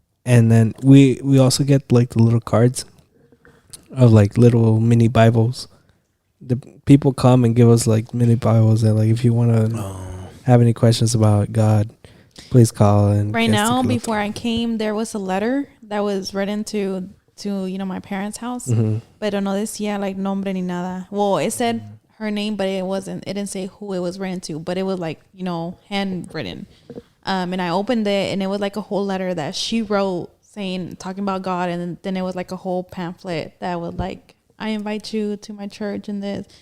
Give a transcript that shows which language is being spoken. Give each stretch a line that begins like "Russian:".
English: And then we also get like the little cards of like little mini Bibles. The people come and give us like mini Bibles, and like if you want to have any questions about God, please call. And Right now, before I came, there was a letter that was written to my parents' house.
Spanish: Pero no decía like nombre ni nada.
English: Well, it said her name, but it didn't say who it was written to, but it was like, handwritten. And I opened it, and it was like a whole letter that she wrote talking about God. And then it was like a whole pamphlet that was like, I invite you to my church and this.